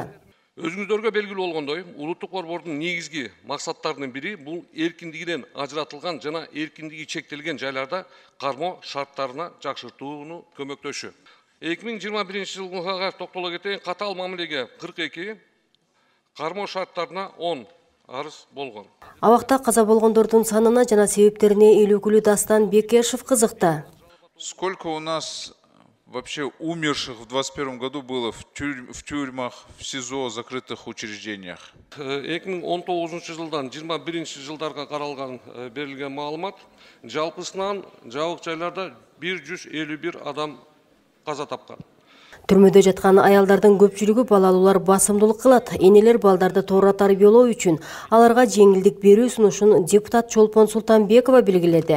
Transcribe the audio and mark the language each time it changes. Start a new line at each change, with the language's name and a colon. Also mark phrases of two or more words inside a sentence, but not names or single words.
Kyrgyz: Өзүңүздөргө белгилүү болгондой, улуттук борбордун негизги максаттарынын бири бул эркиндигинен ажыратылган жана эркиндиги чектелген жайларда кармоо шарттарына жакшыртууну көмөктөшүү. 2021 жылга токтоло кетейин, катаал мамилеге 42, кармоо шарттарына 10 арыз болгон. Абакта каза болгондордун санына жана себептерине эл өкүлү Дастан Бекешев кызыкты.
Russian: Сколько у нас вообще умерших в 2021 году было в тюрьмах, в СИЗО, закрытых учреждениях?
Kyrgyz: 2019 жылдан 21 жылдарга каралган берилген маалымат, жалпысынан жабык жайларда 151 адам каза тапкан. Түрмөдө жаткан аялдардын көпчүлүгү балалуулар басымдуулук кылат. Энелер балдарды туура тарбиялоо үчүн аларга жеңилдик берүү сунушун депутат Чолпон Султанбекова белгиледи.